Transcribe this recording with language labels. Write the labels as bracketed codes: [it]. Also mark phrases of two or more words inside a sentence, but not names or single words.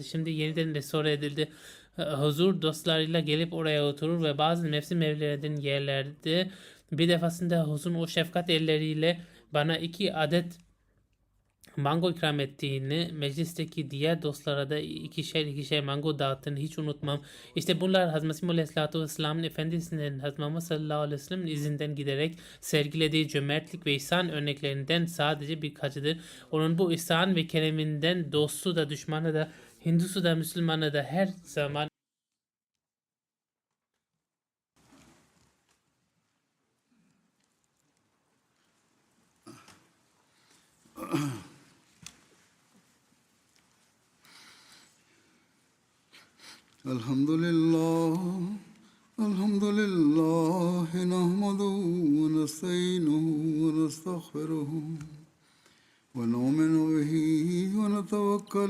[tr] Şimdi yeniden restore edildi. Huzur dostlarıyla gelip oraya oturur ve bazı mevsim meyvelerinin yerlerde bir defasında Huzur'un o şefkat elleriyle bana 2 adet mango ikram ettiğini, meclisteki diğer dostlara da ikişer mango dağıttığını hiç unutmam. İşte bunlar Hazreti Mesih [ar] عليه الصلاة والسلام'ın [tr] Efendisi'nin Hazreti Muhammed [ar] صلى الله عليه وسلم'in [tr] izinden giderek sergilediği cömertlik ve ihsan örneklerinden sadece birkaçıdır. Onun bu ihsan ve kereminden dostu da düşmanı da Hindusu da Müslümanı da her zaman [ar] الحمد لله الحمد لله نحمده ونستعينه ونستغفره ونؤمن به ونتوكل